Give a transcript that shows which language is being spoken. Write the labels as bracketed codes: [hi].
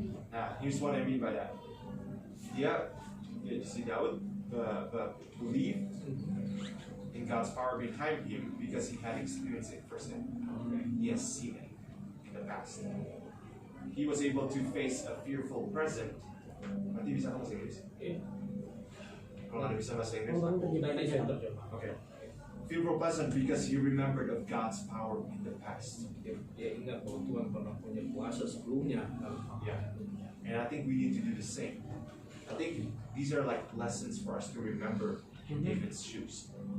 [en] Nah, here's what I mean by that. Si Daud believed in God's power behind him because he had experienced it firsthand. He has seen it in the past. He was able to face a fearful present. [id] Nanti bisa kamu bahasa Inggris? Kalau ada bisa bahasa Inggris? [en] Okay. Fearful present because he remembered of God's power in the past. [id] Dia ingat bahwa Tuhan pernah punya kuasa sebelumnya. [en] Yeah. And I think we need to do the same. I think these are like lessons for us to remember in David's shoes.